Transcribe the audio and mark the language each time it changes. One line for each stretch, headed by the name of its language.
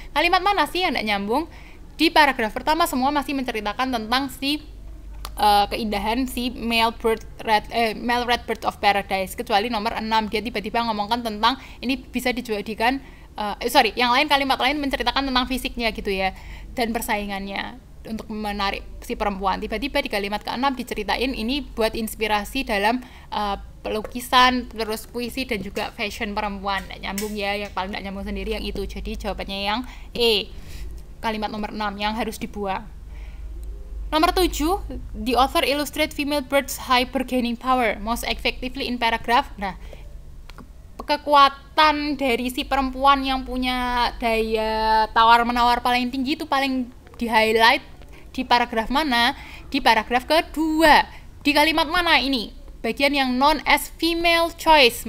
Indonesian: Kalimat mana sih yang tidak nyambung? Di paragraf pertama semua masih menceritakan tentang keindahan si male red bird of paradise, kecuali nomor 6 dia tiba-tiba ngomongkan tentang ini bisa dijadikan yang lain, kalimat lain menceritakan tentang fisiknya gitu ya dan persaingannya untuk menarik si perempuan. Tiba-tiba di kalimat ke-6 diceritain ini buat inspirasi dalam pelukisan, terus puisi dan juga fashion perempuan. Nggak nyambung ya, yang paling nggak nyambung sendiri yang itu. Jadi jawabannya yang E, kalimat nomor 6 yang harus dibuang. Nomor 7,
English: the author illustrate female birds high bargaining power most effectively in paragraph.
Indonesian: Nah, kekuatan dari si perempuan yang punya daya tawar-menawar paling tinggi itu paling di-highlight di paragraf mana? Di paragraf kedua. Di kalimat mana ini? Bagian yang
English: known as female choice.